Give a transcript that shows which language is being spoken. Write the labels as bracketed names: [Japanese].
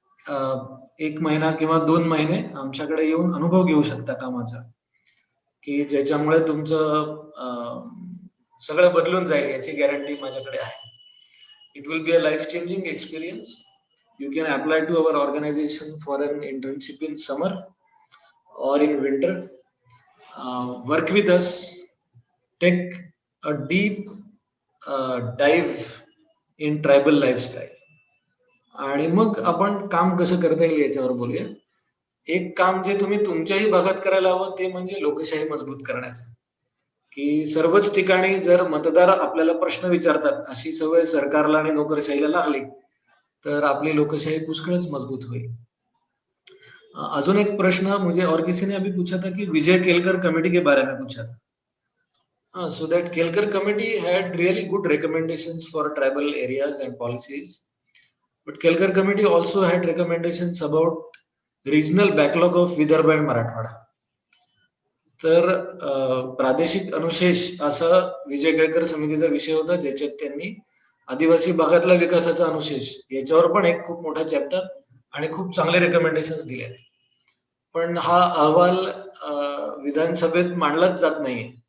[Marathi] 1 महिना किंवा 2 महिने आमच्याकडे येऊन अनुभव घेऊ शकता कामाचा, की ज्याच्यामुळे तुमचं सगळं बदलून जाईल याची गॅरंटी माझ्याकडे आहे. [English] It will be a life changing experience. You can apply to our organization for an internship in summer or in winter. Work with us, take a deep dive in tribal lifestyle. [Marathi] आणि मग आपण काम कसं करता येईल याच्यावर बोलूया. एक काम जे तुम्ही तुमच्याही भागात करायला हवं ते म्हणजे लोकशाही मजबूत करण्याचं. की सर्वच ठिकाणी जर मतदार आपल्याला प्रश्न विचारतात अशी सवय सरकारला आणि नोकरशाहीला लागली तर आपली लोकशाही पुष्कळच मजबूत होईल. अजून एक प्रश्न [Hindi] मुझे और किसी ने अभी पूछा था कि विजय केलकर कमेटी के बारे में पूछा था. [English] So that Kelkar committee had really good recommendations for tribal areas and policies, but Kelkar committee also had recommendations about regional backlog of Vidarbha and Marathwada. [Marathi] तर प्रादेशिक अनुशेष असा विजय केळकर समितीचा विषय होता, ज्याच्यात त्यांनी आदिवासी भागातला विकासाचा अनुशेष याच्यावर पण एक खूप मोठा चॅप्टर आणि खूप चांगले रेकमेंडेशन्स दिले. पण हा अहवाल विधानसभेत मांडलाच जात नाहीये.